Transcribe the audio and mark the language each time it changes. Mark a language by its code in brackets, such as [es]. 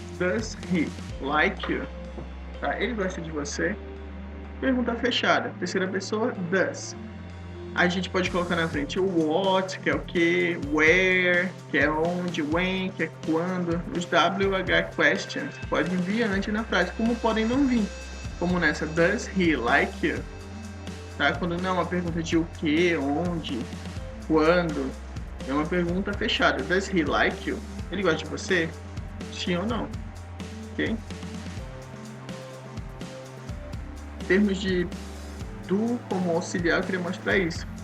[en] Does he like you? [pt] Tá? Ele gosta de você? Pergunta fechada. Terceira pessoa, does. A gente pode colocar na frente o what, que é o que, where, que é onde, when, que é quando. Os WH questions podem vir antes na frase, como podem não vir. Como nessa, [en] does he like you? [pt] Tá? Quando não é uma pergunta de o que, onde, quando. É uma pergunta fechada. [en] Does he like you? [pt] Ele gosta de você? Sim ou não? ok? Em termos de do como auxiliar, eu queria mostrar isso.